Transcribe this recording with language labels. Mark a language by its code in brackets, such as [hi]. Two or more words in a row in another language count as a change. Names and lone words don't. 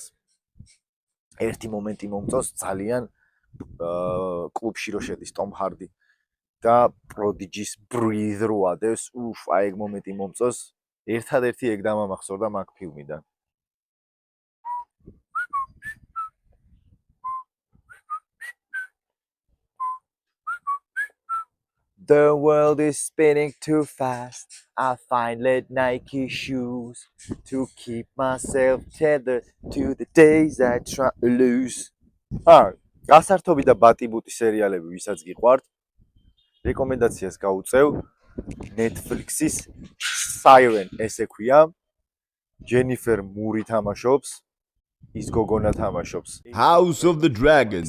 [ka] ერთი მომენტი მომწონს ძალიან კლუბში რო შედის ტომ ჰარდი და პროდიჯის ბრიდ რო ადევს, აი ეგ მომენტი მომწონს. ერთადერთი ეგ დამამახსოვრდა მაგ ფილმიდან. [en] The world is spinning too fast. I find late Nike shoes to keep myself tethered to the days I try to lose. [ka] გასართობი და ბატიბუტი სერიალები ვისაც გიყვართ, რეკომენდაციას გაუწევ Netflix-ის Siren ესე ქვია. Jennifer Moore თამაშობს, ის გოგონა თამაშობს House of the Dragons.